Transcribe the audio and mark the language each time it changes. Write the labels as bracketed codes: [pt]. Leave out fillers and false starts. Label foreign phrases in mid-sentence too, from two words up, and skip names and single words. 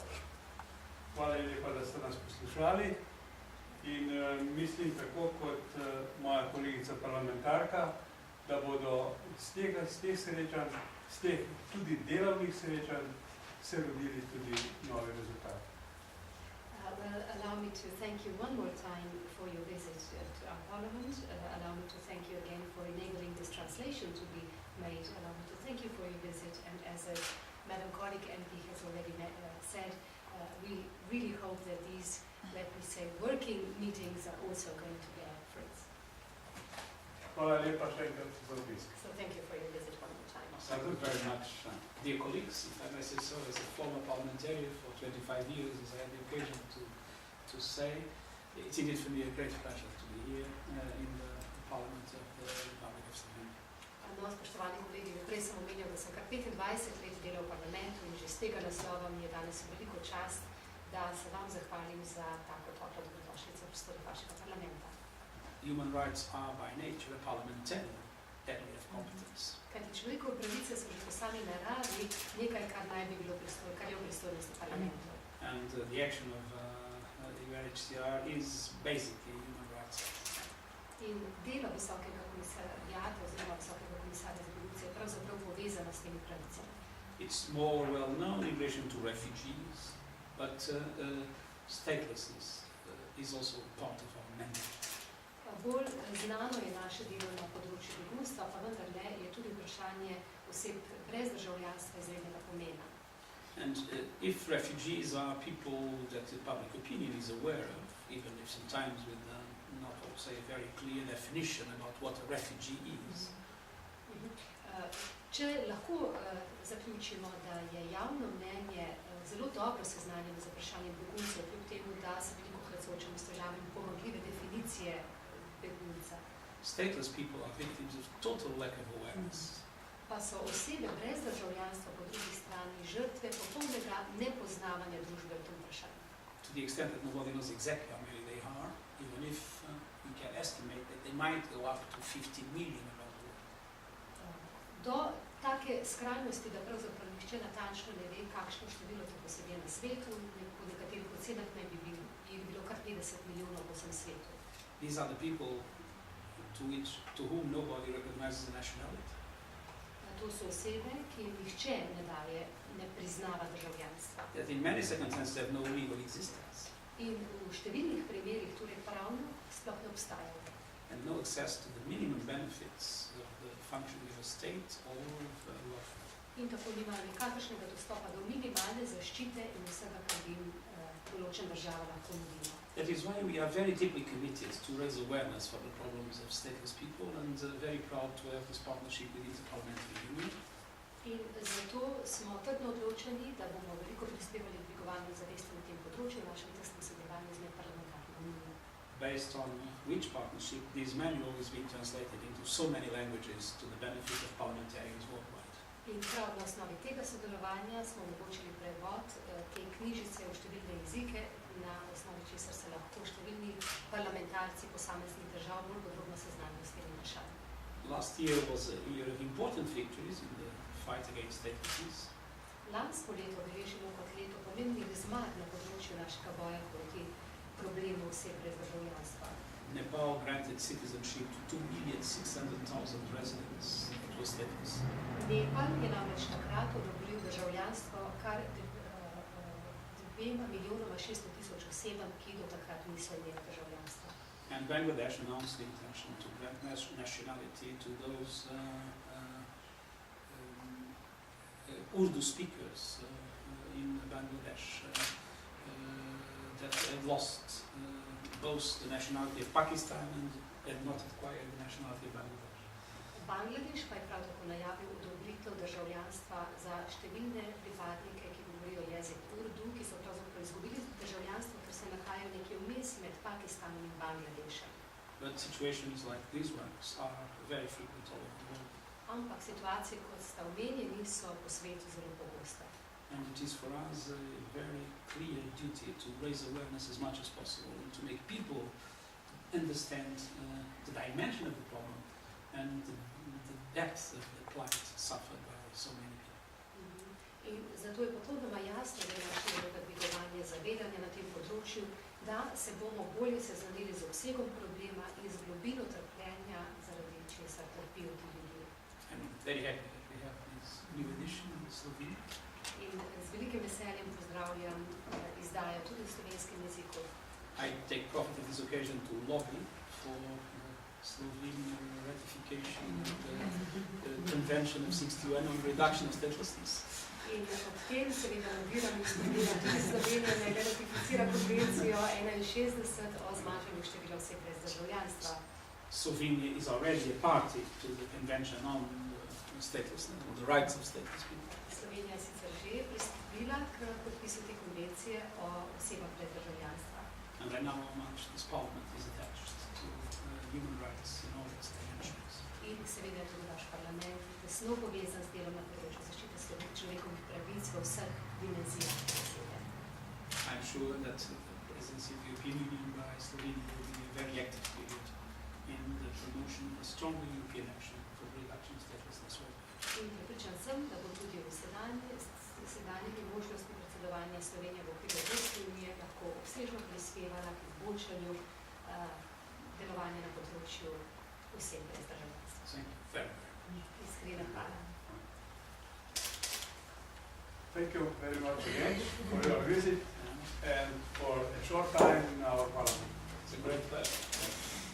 [sl] Hvala lepa, da ste nas poslušali. In mislim tako kot moja kolegica parlamentarka, da bodo z teh srečanj, z teh tudi delovnih srečanj, se rodili tudi novi rezultati. [en] Well, allow me to thank you one more time for your visit to our Parliament. Allow me to thank you again for enabling this translation to be made. Allow me to thank you for your visit. And as Madam colleague MP has already said, we really hope that these, let me say, working meetings are also going to bear fruits. [sl] Hvala lepa še enkrat za obisk. [en] So thank you for your visit one more time. Thank you very much, dear colleagues. If I may say so, as a former parliamentarian for 25 years, as I had the occasion to say, it's indeed for me a great pleasure to be here in the Parliament of the Republic of Slovenia. [sl] No, spoštovani kolegi, prej sem omenjal, da sem kar 25 let delal v parlamentu in že z tega naslova mi je danes veliko čast, da se vam zahvalim za tako toplo dobrodošlico v prostorih vašega parlamenta. [en] Human rights are by nature a parliamentarian area of competence. [sl] Kajti človekove pravice so že po sami naravi nekaj, kar naj bi bilo kar je v pristojnosti parlamentu. [en] And the action of the UNHCR is basically human rights. [sl] In delo visokega komisarjata oziroma visokega komisarja za begunce je pravzaprav povezano s temi pravicami. [en] It's more well known in relation to refugees, but statelessness is also part of our mandate. [sl] Bolj znano je naše delo na področju begunstva, pa vendarle je tudi vprašanje oseb brez državljanstva izrednega pomena. [en] And if refugees are people that the public opinion is aware of, even if sometimes with not also a very clear definition about what a refugee is. [sl] Če lahko zaključimo, da je javno mnenje zelo dobro seznanjeno z vprašanjem beguncev, kljub temu, da se velikokrat soočamo s težavami pomanjkljive definicije begunca. [en] Stateless people are victims of total lack of awareness. [sl] Pa so osebe brez državljanstva po drugi strani žrtve popolnega nepoznavanja družbe v tem vprašanju. [en] To the extent that nobody knows exactly how many they are, even if we can estimate that they might go up to 50 million around the world. [sl] Do take skrajnosti, da pravzaprav nihče natančno ne ve, kakšno število teh oseb je na svetu, po nekaterih ocenah naj bi bilo kar 50 milijonov po vsem svetu. [en] These are the people to whom nobody recognizes the nationality. [sl] To so osebe, ki jim nihče ne priznava državljanstva. [en] That in many circumstances have no legal existence. [sl] In v številnih primerih torej pravno sploh ne obstajajo. [en] And no access to the minimum benefits of the functioning of a state or of welfare. [sl] In tako nimajo nikakršnega dostopa do minimalne zaščite in vsega, kar bi jim določena država lahko nudila. [en] That is why we are very deeply committed to raise awareness for the problems of stateless people and very proud to have this partnership with the Parliamentary Union. [sl] In zato smo trdno odločeni, da bomo veliko prispevali k dvigovanju zavesti na tem področju v našem tesnem sodelovanju z medparlamentarno unijo. [en] Based on which partnership this manual is being translated into so many languages to the benefit of parliamentarians worldwide. [sl] In prav na osnovi tega sodelovanja smo omogočili prevod te knjižice v številne jezike, na osnovi česar se lahko številni parlamentarci posameznih držav bolj podrobno seznanijo s temi vprašanji. [en] Last year was a year of important victories in the fight against statelessness. [sl] Lansko leto beležimo kot leto pomembnih zmag na področju našega boja proti problemu oseb brez državljanstva. [en] Nepal granted citizenship to 2,600,000 residents that were stateless. [sl] Nepal je namreč takrat odobril državljanstvo kar 2,600,000 osebam, ki do takrat niso imeli državljanstva. [en] And Bangladesh announced the intention to grant nationality to those Urdu speakers in Bangladesh that had lost both the nationality of Pakistan and had not acquired the nationality of Bangladesh. [sl] Bangladeš pa je prav tako najavil odobritev državljanstva za številne pripadnike, ki govorijo jezik Urdu, ki so pravzaprav izgubili državljanstvo, ker se nahajajo nekje vmes med Pakistanom in Bangladešem. [en] But situations like these ones are very frequent all over the world. [sl] Ampak situacije, kot sta omenjeni, so po svetu zelo pogoste. [en] And it is for us a very clear duty to raise awareness as much as possible and to make people understand the dimension of the problem and the depth of the plight suffered by so many people. [sl] zato je popolnoma jasno, da je naš naloga dvigovanje zavedanja na tem področju, da se bomo bolje seznanili z obsegom problema in z globino trpljenja, zaradi česar trpijo ti ljudje. [en] I'm very happy that we have this new edition in Slovenia. [sl] In z velikim veseljem pozdravljam izdajo tudi v slovenskem jeziku. [en] I take profit of this occasion to lobby for Slovenian ratification of the Convention of 61 on reduction of statelessness. [sl] In ob tem seveda lobiram in stimuliram tudi Slovenijo, naj ratificira konvencijo 61 o zmanjšanju števila oseb brez državljanstva. [en] Slovenia is already a party to the Convention on statelessness, on the rights of stateless people. [sl] Slovenija je sicer že pristopila k podpisu te konvencije o osebah brez državljanstva. [en] And I know how much this Parliament is attached to human rights in all its dimensions. [sl] In seveda je tudi vaš parlament tesno povezan z delom na področju zaščite človekovih pravic v vseh dimenzijah osebe. [en] I'm sure that the presidency of the European Union by Slovenia will be a very active period in the promotion of a stronger European action for the reduction of statelessness worldwide. [sl] In prepričan sem, da bo tudi v sedanjih možnosti predsedovanja Slovenije v okviru Evropske unije lahko obsežno prispevala k izboljšanju delovanja na področju oseb brez državljanstva. [en] Thank you very much. [sl] Iskrena hvala. [en] Thank you very much again for your visit and for a short time in our parliament. It's a great pleasure.